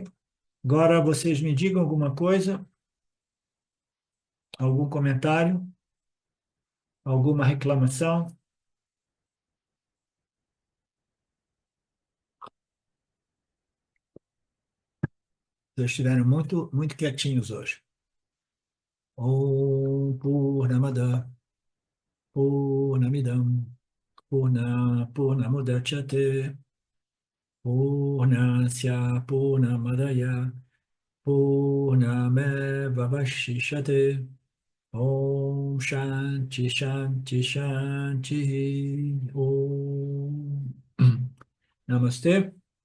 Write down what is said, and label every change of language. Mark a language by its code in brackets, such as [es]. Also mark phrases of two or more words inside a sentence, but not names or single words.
[pt] Agora vocês me digam alguma coisa, algum comentário, alguma reclamação. Vocês estiveram muito, muito quietinhos hoje. [sa] Om Purnamada Purnamidam Purnamudachyate Purnasya Purnamadaya Purnamevavashishate Om Shanti Shanti Shanti Om Namaste.